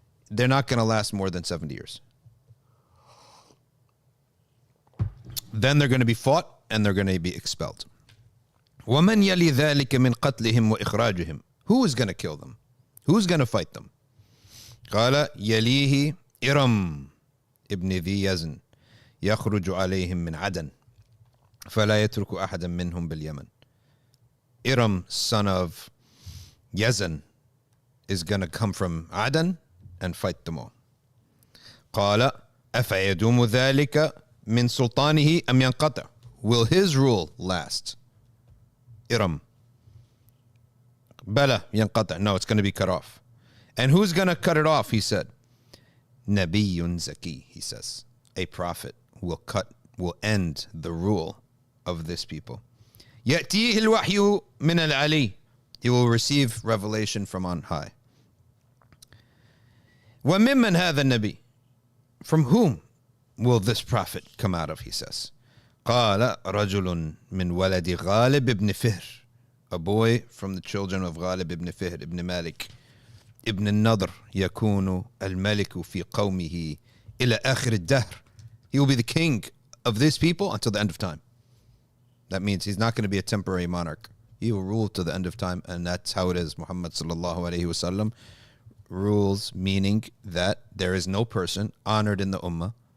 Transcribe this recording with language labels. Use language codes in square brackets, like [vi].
[en] They're not going to last more than 70 years. Then they're going to be fought and they're going to be expelled. [ar] ومن يلي ذلك من قتلهم وإخراجهم. [en] Who is going to kill them? Who's going to fight them? [ar] قال يليه إرم ابن ذي يزن يخرج عليهم من عدن فلا يترك أحدا منهم باليمن. [en] Iram, son of Yazan, is going to come from Aden and fight them all. [ar] قال أفيدوم ذلك من سلطانه أم ينقطع. [en] Will his rule last? Iram. [ar] بلى ينقطع. [en] No, it's going to be cut off. And who's going to cut it off? He said. [ar] نبي زكي, [en] he says. A prophet will end the rule of this people. [ar] يأتيه الوحي من العلي. [en] He will receive revelation from on high. [ar] وممن هذا النبي. [en] From whom will this prophet come out of, he says. [ar] قال رجل من ولد غالب ابن فهر. [en] A boy from the children of غالب ibn Fihr ibn Malik ibn Nadr. [ar] يكون الملك في قومه إلى آخر الدهر. [en] He will be the king of this people until the end of time. That means he's not going to be a temporary monarch. He will rule to the end of time, and that's how it is. Muhammad sallallahu alaihi wasallam rules, meaning that there is no person honored in the ummah.